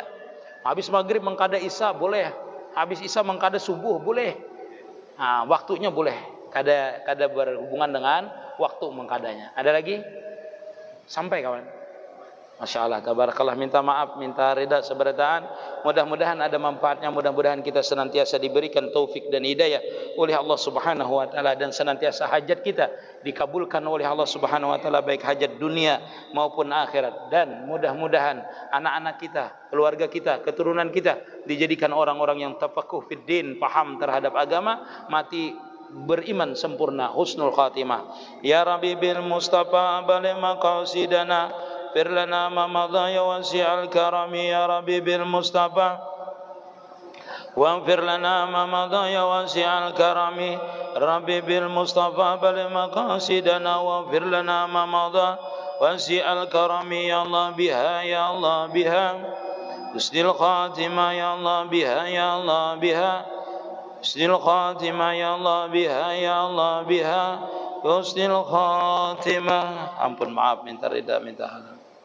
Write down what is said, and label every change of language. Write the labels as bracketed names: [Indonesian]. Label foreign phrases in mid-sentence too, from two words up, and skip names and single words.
[Indonesian] Habis maghrib mengkada isya boleh. Habis isya mengkada subuh boleh. Nah, waktunya boleh. Kada berhubungan dengan waktu mengkadanya. Ada lagi? Sampai kawan. [Arabic] ما شاء الله، تبارك الله. [Indonesian] Minta maaf, minta rida seberataan. Mudah-mudahan ada manfaatnya. Mudah-mudahan kita senantiasa diberikan taufik dan hidayah oleh [Arabic] الله سبحانه وتعالى, [Indonesian] dan senantiasa hajat kita dikabulkan oleh [Arabic] الله سبحانه وتعالى, [Indonesian] baik hajat dunia maupun akhirat. Dan mudah-mudahan anak-anak kita, keluarga kita, keturunan kita dijadikan orang-orang yang [Arabic] تفقه في الدين, [Indonesian] paham terhadap agama, mati beriman sempurna, [Arabic] حسن الخاتمة. يا ربي بالمصطفى بلغ مقاصدنا، فر لنا ما مضى يا واسع الكرم. يا ربي بالمصطفى واغفر لنا ما مضى يا واسع الكرم. ربي بالمصطفى بلغ مقاصدنا واغفر لنا ما مضى واسع الكرم. يا الله بها، يا الله بها حسن الخاتمة. يا الله بها، يا الله بها حسن الخاتمة. يا الله بها، يا الله بها حسن الخاتمة. [Indonesian] Ampun, maaf, minta rida, minta halal.